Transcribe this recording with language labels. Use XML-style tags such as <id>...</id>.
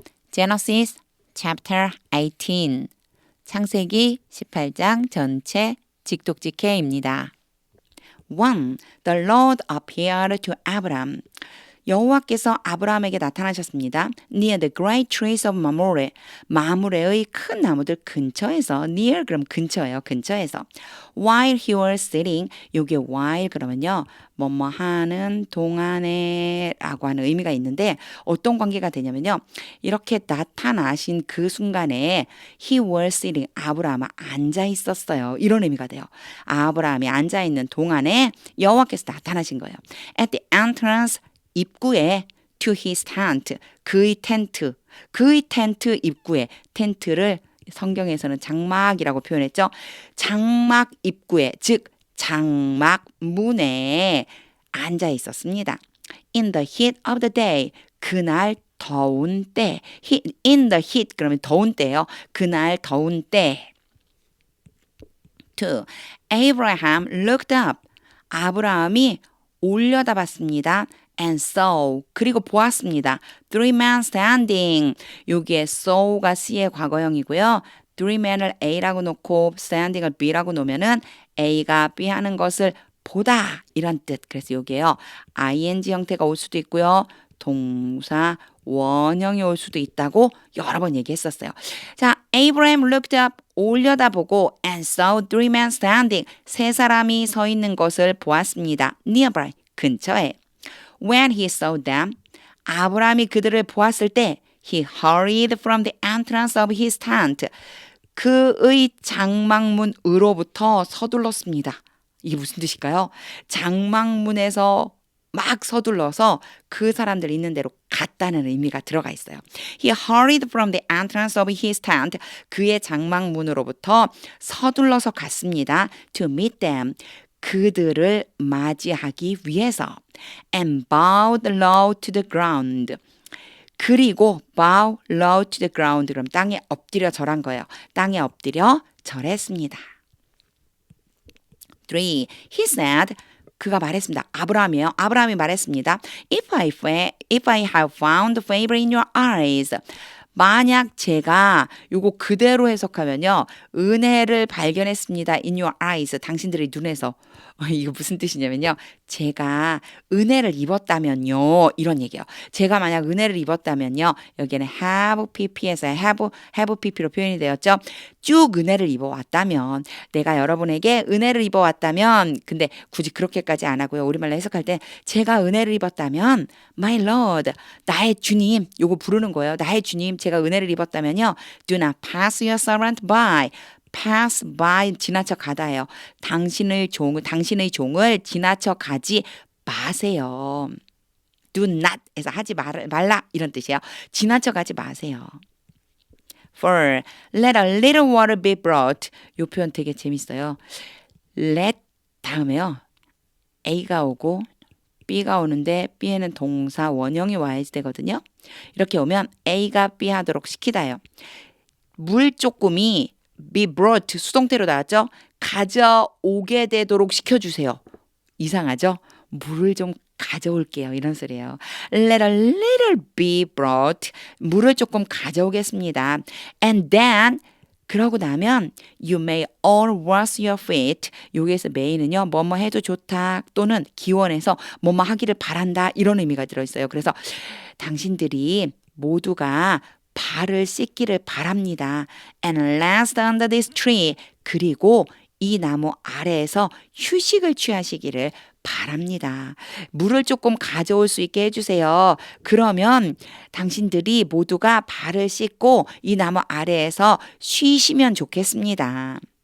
<en>Genesis chapter 18</en> <ko>창세기 18장 전체 직독직해입니다. 1.</ko> <en>The Lord appeared to Abraham.</en> <ko>여호와께서 아브라함에게 나타나셨습니다.</ko> <en>Near the great trees of Mamre.</en> <ko>마므레의 큰 나무들 근처에서. Near 그럼 근처예요. 근처에서.</ko> <en>While he was sitting.</en> <ko>요게 while 그러면요. 뭐뭐 하는 동안에 라고 하는 의미가 있는데 어떤 관계가 되냐면요. 이렇게 나타나신 그 순간에</ko> <en>he was sitting.</en> <ko>아브라함은 앉아 있었어요. 이런 의미가 돼요. 아브라함이 앉아 있는 동안에 여호와께서 나타나신 거예요.</ko> <en>At the entrance</en> <ko>입구에</ko> <en>to his tent,</en> <ko>그의 텐트 입구에 텐트를 성경에서는 장막이라고 표현했죠. 장막 입구에 즉 장막 문에 앉아 있었습니다.</ko> <en>In the heat of the day,</en> <ko>그날 더운 때.</ko> <en>In the heat</en> <ko>그러면 더운 때예요. 그날 더운 때. 2.</ko> <en>Abraham looked up.</en> <ko>아브라함이 올려다봤습니다.</ko> <en>And saw</en> <ko>그리고 보았습니다.</ko> <en>Three men standing.</en> <ko>여기에 saw가 C의 과거형이고요.</ko> <en>Three men</en> <ko>을 A라고 놓고 standing을 B라고 놓으면은 A가 B 하는 것을 보다 이런 뜻. 그래서 여기에요. ing 형태가 올 수도 있고요. 동사 원형이 올 수도 있다고 여러 번 얘기했었어요.</ko> <en>자, Abraham looked up</en> <ko>올려다보고</ko> <en>and saw three men standing.</en> <ko>세 사람이 서 있는 것을 보았습니다.</ko> <en>Nearby</en> <ko>근처에.</ko> <en>When he saw them,</en> <ko>아브라함이 그들을 보았을 때</ko> <en>he hurried from the entrance of his tent.</en> <ko>그의 장막문으로부터 서둘렀습니다. 이게 무슨 뜻일까요? 장막문에서 막 서둘러서 그 사람들 있는 대로 갔다는 의미가 들어가 있어요.</ko> <en>He hurried from the entrance of his tent.</en> <ko>그의 장막문으로부터 서둘러서 갔습니다.</ko> <en>To meet them.</en> <ko>그들을 맞이하기 위해서.</ko> <en>And bowed low to the ground. 그리고 bow low to the ground.</en> <ko>그럼 땅에 엎드려 절한 거예요. 땅에 엎드려 절했습니다. 3. He said, 그가 말했습니다. 아브라함이에요. 아브라함이 말했습니다.</ko> <en>If I have found favor in your eyes.</en> <ko>만약 제가 요거 그대로 해석하면요. 은혜를 발견했습니다.</ko> <en>In your eyes.</en> <ko>당신들의 눈에서. 이거 무슨 뜻이냐면요. 제가 은혜를 입었다면요. 이런 얘기예요. 제가 만약 은혜를 입었다면요. 여기에는 have pp에서 have pp로 표현이 되었죠. 쭉 은혜를 입어왔다면 내가 여러분에게 은혜를 입어왔다면 근데 굳이 그렇게까지 안 하고요. 우리말로 해석할 때 제가 은혜를 입었다면</ko> <en>my Lord</en> <ko>나의 주님 요거 부르는 거예요. 나의 주님 제가 은혜를 입었다면요.</ko> <en>Do not pass your servant by.</en> <ko>pass by 지나쳐 가다예요. 당신의 종을 지나쳐 가지 마세요. do not 해서 하지 말라 이런 뜻이에요. 지나쳐 가지 마세요. 4.</ko> <en>Let a little water be brought.</en> <ko>이 표현 되게 재밌어요. let 다음에요. A가 오고 B가 오는데 B에는 동사 원형이 와야지 되거든요. 이렇게 오면 A가 B 하도록 시키다예요. 물 조금이 be brought 수동태로 나왔죠. 가져오게 되도록 시켜주세요. 이상하죠? 물을 좀 가져올게요. 이런 소리예요.</ko> <en>Let a little be brought.</en> <ko>물을 조금 가져오겠습니다.</ko> <en>And then</en> <ko>그러고 나면</ko> <en>you may all wash your feet.</en> <ko>여기에서 may는요. 뭐뭐 해도 좋다 또는 기원해서 뭐뭐 하기를 바란다 이런 의미가 들어있어요. 그래서 당신들이 모두가 발을 씻기를 바랍니다.</ko> <en>And rest under this tree.</en> <ko>그리고 이 나무 아래에서 휴식을 취하시기를 바랍니다. 물을 조금 가져올 수 있게 해주세요. 그러면 당신들이 모두가 발을 씻고 이 나무 아래에서 쉬시면 좋겠습니다.</ko>